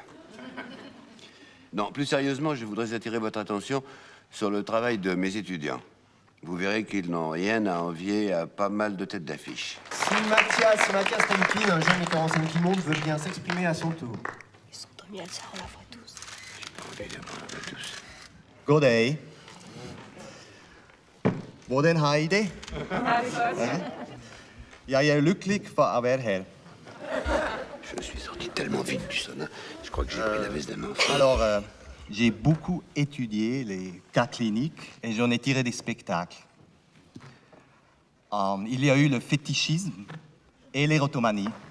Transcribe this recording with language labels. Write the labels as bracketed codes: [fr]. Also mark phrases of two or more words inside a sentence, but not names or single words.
[fr] Non, plus sérieusement, je voudrais attirer votre attention sur le travail de mes étudiants. Vous verrez qu'ils n'ont rien à envier à pas mal de têtes d'affiche. Si Mathias Temkin, un jeune metteur en scène qui monte, veut bien s'exprimer à son tour. Ils sont Tommy Elsa, on la voit tous. [da] God dag. Hvordan har I det? Jeg er lykkelig for at være her. [fr] Je suis sorti tellement vite du sauna, je crois que j'ai pris la veste d'un enfant. Alors, j'ai beaucoup étudié les cas cliniques et j'en ai tiré des spectacles. Il y a eu le fétichisme et l'érotomanie.